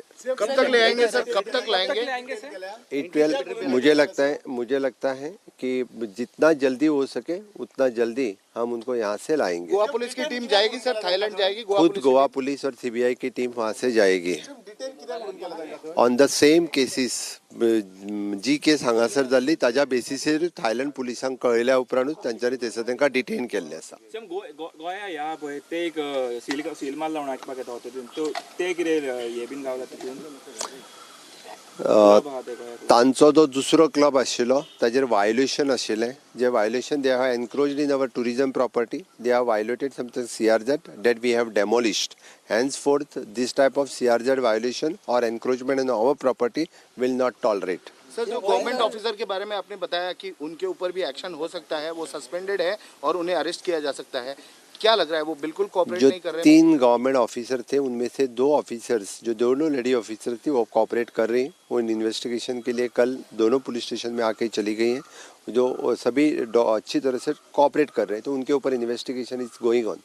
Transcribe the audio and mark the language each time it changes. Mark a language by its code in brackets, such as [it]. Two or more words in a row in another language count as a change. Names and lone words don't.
[hi] कब तक ले आएंगे सर, कब तक लाएंगे? [en] it will, [hi] मुझे लगता है कि जितना जल्दी हो सके उतना जल्दी हम उनको यहाँ से लाएंगे। गोवा पुलिस की टीम जाएगी सर, थाईलैंड जाएगी? खुद गोवा पुलिस और CBI की टीम वहाँ से जाएगी [en] on the same cases. [kok] जी केस हांगासर जाल्ली ताज्या बेसिसीर थायलंड पुलिसांक कळयल्या उपरांतूच तांच्यांनी थंयसर तांकां डिटेन केल्लें आसा। गोंया ह्या पळय ते एक सील मार लावन हाडपाक येता तितून ते कितें हे बीन गावला तितून तांचो जो दुसरो क्लब आशिल्लो ताजेर वायोलेशन आशिल्लें, जे वायोलेशन [en] they have encroached in our tourism property, they have violated something CRZ that we have demolished. Henceforth this type of CRZ violation or encroachment in our property will not tolerate. [hi] सर, जो गवर्नमेंट ऑफिसर के बारे में आपने बताया कि उनके ऊपर भी एक्शन हो सकता है, वो सस्पेंडेड है और उन्हें अरेस्ट किया जा सकता है, क्या लग रहा है वो बिल्कुल कोऑपरेट जो नहीं कर रहे हैं? 3 गवर्नमेंट ऑफिसर थे उनमें से 2 ऑफिसर्स, जो दोनों [en] lady officer [hi] थी, वो कोऑपरेट कर रही हैं। वो इन इन्वेस्टिगेशन के लिए कल दोनों पुलिस स्टेशन में आके चली गई हैं, जो सभी अच्छी तरह से कोऑपरेट कर रहे हैं, तो उनके ऊपर [en] investigation is going on.